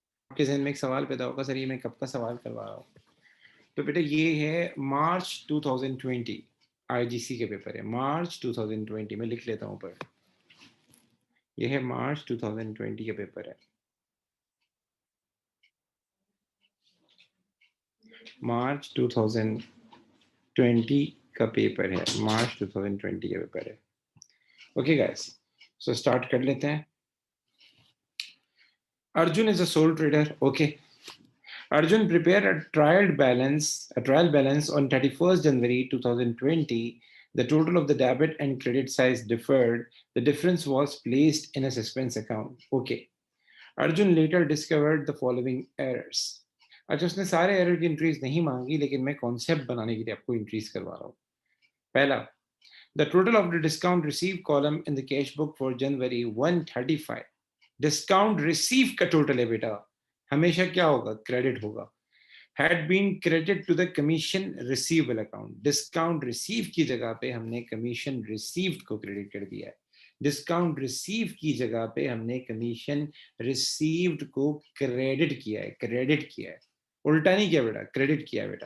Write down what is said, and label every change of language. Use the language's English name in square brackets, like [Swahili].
[Hindi] आपके जहन में एक सवाल पैदा होगा, सर ये मैं कब का सवाल करवा रहा हूँ। तो बेटा ये है मार्च 2020 आईजीसी के पेपर है, मार्च 2020 में लिख लेता हूँ पर ये है मार्च 2020 के पेपर है, मार्च 2020 का पेपर है, मार्च 2020 का पेपर है। ओके गाइस, सो स्टार्ट कर लेते हैं। [English] Arjun is a sole trader. Okay. Arjun prepared a trial balance on 31st January 2020. The total of the debit and credit size differed. The difference was placed in a suspense account. Okay. Arjun later discovered the following errors. [Hindi] अच्छा उसने सारे error की entries नहीं मांगी, लेकिन मैं concept बनाने के लिए आपको इंट्रीज करवा रहा हूँ। पहला, [English] the total of the discount received column in the cash book for January 135. [Hindi] Discount receive का टोटल है बेटा, हमेशा क्या होगा? क्रेडिट होगा। [English] had been credit to the commission receivable account, [Hindi] discount receive की जगह पे हमने कमीशन रिसीव्ड को क्रेडिट कर दिया है। डिस्काउंट रिसीव की जगह पे हमने कमीशन रिसीव्ड को क्रेडिट किया है, क्रेडिट किया है, उल्टा नहीं किया बेटा, क्रेडिट किया है बेटा।